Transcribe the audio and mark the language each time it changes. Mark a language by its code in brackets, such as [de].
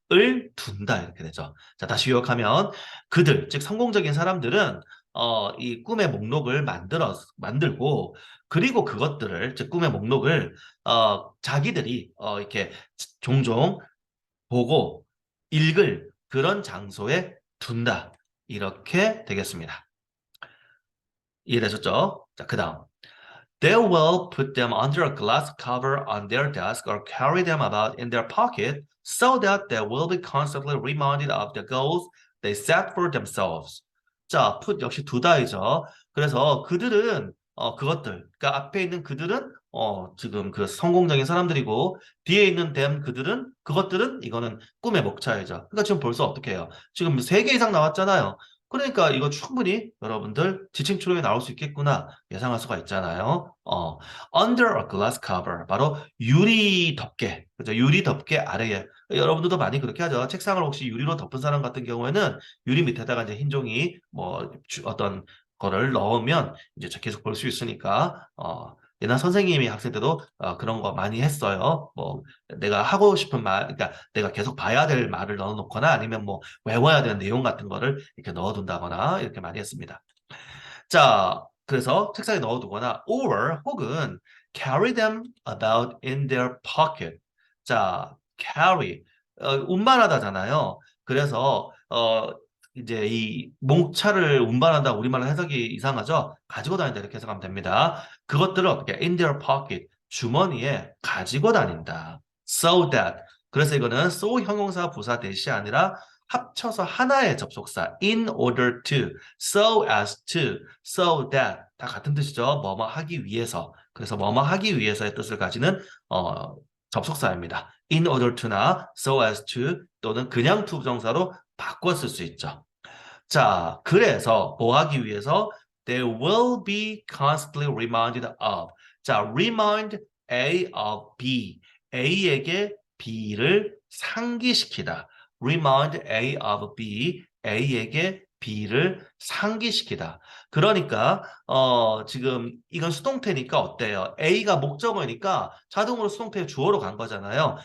[ko] 을 둔다 이렇게 되죠. 자, 다시 요약하면 즉 성공적인 사람들은 이 꿈의 목록을 만들고 그리고 즉 꿈의 목록을 자기들이 이렇게 종종 보고 읽을 그런 장소에 둔다. 이렇게 되겠습니다. 이해되셨죠? 자, 그다음. [en] They will put them under a glass cover on their desk or carry them about in their pocket so that they will be constantly reminded of the goals they set for themselves. [ko] 자, put 역시 두다이죠. 그래서 그들은 그러니까 앞에 있는 그들은 지금 그 성공적인 사람들이고 뒤에 있는 그것들은 이거는 꿈의 목차이죠. 그러니까 지금 벌써 어떻게 해요? 지금 3개 이상 나왔잖아요. 그러니까 이거 충분히 여러분들 지층 추론이 나올 수 있겠구나 예상할 수가 있잖아요. [en] Under a glass cover [ko] 바로 유리 덮개, 그죠? 유리 덮개 아래에 여러분들도 많이 그렇게 하죠. 책상을 혹시 유리로 덮은 사람 같은 경우에는 유리 밑에다가 이제 흰 종이 뭐 어떤 거를 넣으면 이제 계속 볼 수 있으니까 옛날 선생님이 학생 때도 그런 거 많이 했어요. 뭐 내가 하고 싶은 그러니까 내가 계속 봐야 될 말을 넣어놓거나 아니면 뭐 외워야 되는 내용 같은 거를 이렇게 넣어둔다거나 이렇게 많이 했습니다. 자, 그래서 책상에 넣어두거나 혹은 [en] carry them about in their pocket. [ko] 자, carry 운반하다잖아요. 그래서 이제 이 몽차를 운반한다 우리말로 해석이 이상하죠? 가지고 다닌다 이렇게 해석하면 됩니다. 그것들을 어떻게 in their pocket 주머니에 가지고 다닌다. So that 그래서 이거는 so 형용사 부사 대시 아니라 합쳐서 하나의 접속사 in order to, so as to, so that 다 같은 뜻이죠. 뭐뭐 하기 위해서. 그래서 뭐뭐 하기 위해서의 뜻을 가지는 접속사입니다. in order to나 so as to 또는 그냥 투부정사로 바꿔 쓸 수 있죠. 자, 그래서 뭐 하기 위해서 [en] they will be constantly reminded of. [ko] 자, remind A of B. A에게 B를 상기시키다. remind A of B. A에게 B를 상기시키다. 그러니까 지금 이건 수동태니까 어때요? A가 목적어니까 자동으로 수동태 주어로 간 거잖아요.